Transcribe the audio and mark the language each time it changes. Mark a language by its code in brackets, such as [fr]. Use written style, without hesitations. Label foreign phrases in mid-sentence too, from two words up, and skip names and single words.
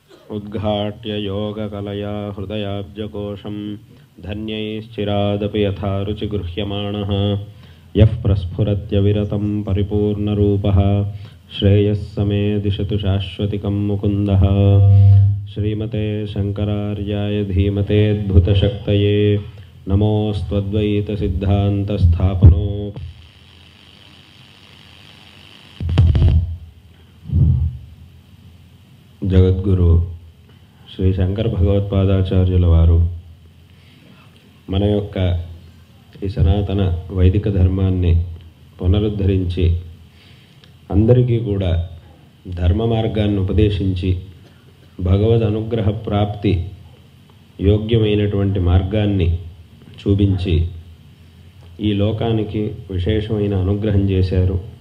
[sa] उद्घाट्य योगकलया हृदयाब्जकोशं धन्यैश्चिरादपि यथा रुचिगृह्यमाणः यः प्रस्फुरत्यविरतं परिपूर्णरूपः श्रेयस्समे दिशतु शाश्वतिकं मुकुन्दः। श्रीमते शङ्करार्याय धीमतेऽद्भुतशक्तये नमोऽस्त्वद्वैतसिद्धान्तस्थापनो। [te] జగద్గురు శ్రీ శంకర భగవత్పాదాచార్యుల వారు మన యొక్క ఈ సనాతన వైదిక ధర్మాన్ని పునరుద్ధరించి అందరికీ కూడా ధర్మ మార్గాన్ని ఉపదేశించి భగవద్ అనుగ్రహ ప్రాప్తి యోగ్యమైనటువంటి మార్గాన్ని చూపించి ఈ లోకానికి విశేషమైన అనుగ్రహం చేశారు.